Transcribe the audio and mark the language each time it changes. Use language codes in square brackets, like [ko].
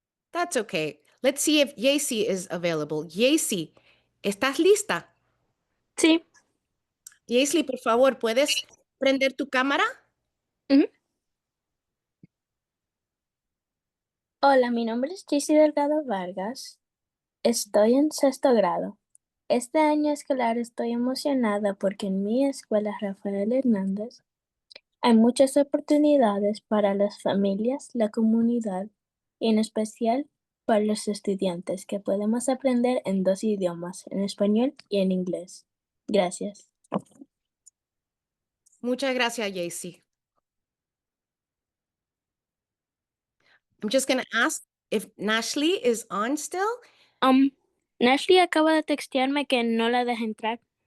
[en] That's okay. Let's see if Yacy is available. [es] Yacy, ¿estás lista? Sí. Yacy, por favor, ¿puedes prender tu cámara? Hola, mi nombre es Jessy Delgado Vargas. Estoy en sexto grado. Este año escolar estoy emocionada porque en mi escuela Rafael Hernández hay muchas oportunidades para las familias, la comunidad y en especial para los estudiantes que podemos aprender en 2 idiomas, en español y en inglés. Gracias. Muchas gracias, Yacy. [en] I'm just going to ask if Nashley is on still. [es] Nashley acaba de textearme que no la deja entrar.